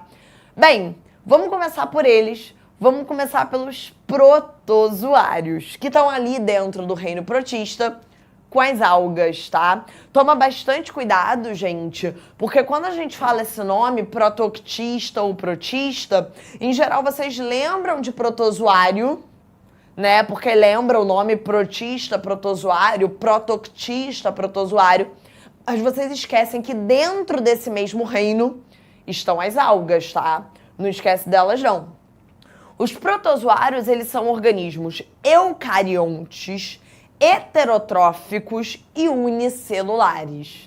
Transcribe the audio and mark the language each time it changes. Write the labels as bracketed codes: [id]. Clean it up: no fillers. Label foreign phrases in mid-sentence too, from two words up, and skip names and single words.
[pt] Bem, vamos começar por eles. Vamos começar pelos protozoários, que estão ali dentro do reino protista, com as algas, tá? Toma bastante cuidado, gente, porque quando a gente fala esse nome, protoctista ou protista, em geral vocês lembram de protozoário, né? Porque lembra o nome protista, protozoário, protoctista, protozoário. Mas vocês esquecem que dentro desse mesmo reino estão as algas, tá? Não esquece delas, não. Os protozoários, eles são organismos eucariontes, heterotróficos e unicelulares.